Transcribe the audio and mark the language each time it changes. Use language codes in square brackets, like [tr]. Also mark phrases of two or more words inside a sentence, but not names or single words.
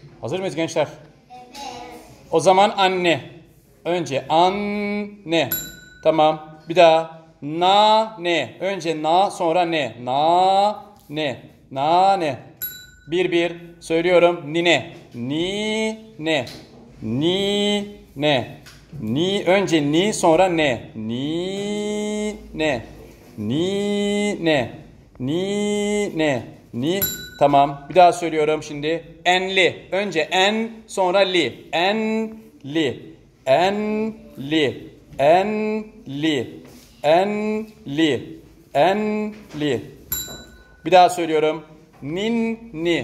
[tr] Hazır mıyız gençler? O zaman anne. Önce anne. Tamam. Bir daha. Na ne. Önce na sonra ne. Na ne. Na ne. Bir. Söylüyorum. Nine. Ni ne. Ni ne. Ni önce ni sonra ne. Ni ne. Ni ne. Ni ne. Ni. Tamam. Bir daha söylüyorum şimdi. Enli. Önce en sonra li. Enli. Enli. Enli. Enli. Enli. Bir daha söylüyorum. Ninni.